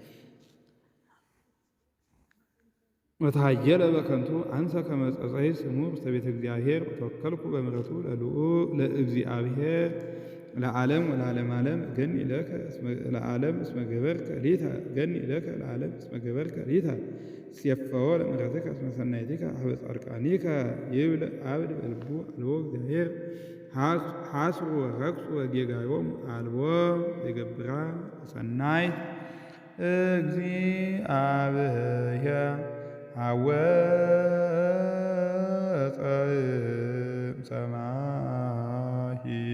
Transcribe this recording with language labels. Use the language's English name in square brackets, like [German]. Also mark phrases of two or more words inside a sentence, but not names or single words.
[Geez] ወታየለ በከንቱ አንሰ ከመ ጸጸይ ስሙ ውስተ ቤተ እግዚአብሔር ወተወከልኩ በምሕረቱ ለእግዚአብሔር ለዓለም ወለዓለመ ዓለም ገኒ ለከ ለዓለም እስመ ገበርከ ሊተ ገኒ ለከ ለዓለም እስመ ገበርከ ሊተ ሲየፈዎ ለምሕረትከ እስመ ሰናይቲከ ኀበ ጻድቃኒከ ይብል አብድ በልቡ አልቦ እግዚአብሔር ሐስሩ ወረክሱ ወጌጋዮሙ አልቦ ይገብራ ሰናይት እግዚአብሔር አወፀ እምሰማይ